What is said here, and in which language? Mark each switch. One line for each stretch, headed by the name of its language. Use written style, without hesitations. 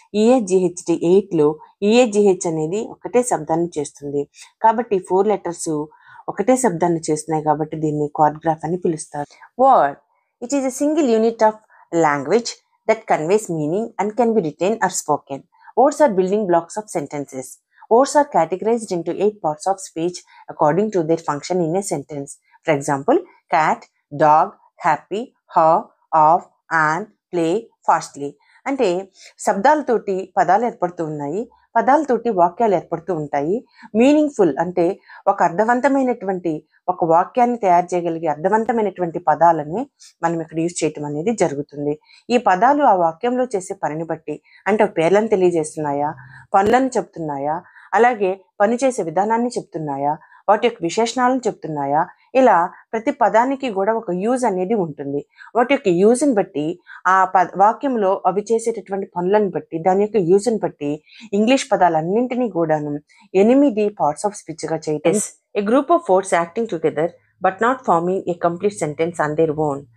Telugu: ఈఏజిహెచ్టి 8లో ఈఏజిహెచ్ అనేది ఒకటే శబ్దాన్ని చేస్తుంది కాబట్టి 4 లెటర్స్ ఒకటే శబ్దాన్ని చేస్తున్నాయి కాబట్టి దీన్ని క్వాడ్గ్రాఫ్ అని పిలుస్తారు.
English: Word, it is a single unit of language that conveys meaning and can be written or spoken. Words are building blocks of sentences. Words are categorized into 8 parts of speech according to their function in a sentence. For example, cat, dog, happy, how, of, and, play, fastly.
Telugu: అంటే శబ్దాలతోటి పదాలు ఏర్పడుతూ ఉన్నాయి, పదాలతోటి వాక్యాలు ఏర్పడుతూ ఉంటాయి. Meaningful అంటే ఒక అర్థవంతమైనటువంటి ఒక వాక్యాన్ని తయారు చేయగలిగే అర్థవంతమైనటువంటి పదాలని మనం ఇక్కడ యూజ్ చేయటం అనేది జరుగుతుంది. ఈ పదాలు ఆ వాక్యంలో చేసే పనిని బట్టి అంటే పేర్లను తెలియజేస్తున్నాయా, పనులను చెప్తున్నాయా, అలాగే పని చేసే విధానాన్ని చెప్తున్నాయా, వాటి యొక్క విశేషణాలను చెప్తున్నాయా, ఇలా ప్రతి పదానికి కూడా ఒక యూజ్ అనేది ఉంటుంది. వాటి యొక్క యూజ్ని బట్టి ఆ వాక్యంలో అవి చేసేటటువంటి పనులను బట్టి దాని యొక్క యూజ్ని బట్టి ఇంగ్లీష్ పదాలన్నింటినీ కూడాను 8 పార్ట్స్ ఆఫ్ స్పీచ్గా చేయటం.
English: A group of words acting together but not forming a complete sentence on their own.